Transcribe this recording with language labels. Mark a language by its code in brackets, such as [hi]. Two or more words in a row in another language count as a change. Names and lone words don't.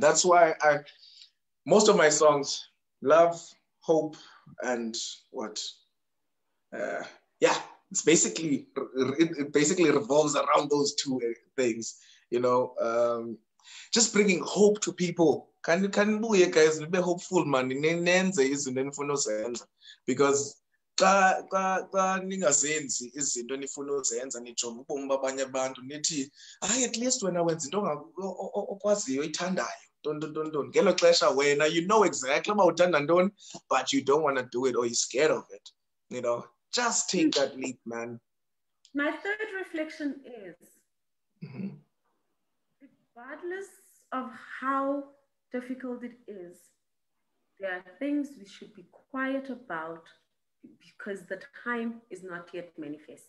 [en] That's why most of my songs, love, hope, and what? Yeah, it basically revolves around those two things. You know, just bringing hope to people. Can you guys be hopeful, man? [xh] Because xa ningazenzi izinto enifuna uzenza nijonga ubomi babanye abantu nithi hayi [en] at least [xh] wena wenza into okwaziyo ithandayo ntoni ngelo xesha wena [en] you know exactly [xh] uba uthanda ntoni, [en] but you don't want to do it or you're scared of it, you know. Just take that leap, man. My third reflection is, regardless of how difficult it is, there are things we should be quiet about because the time is not yet manifest.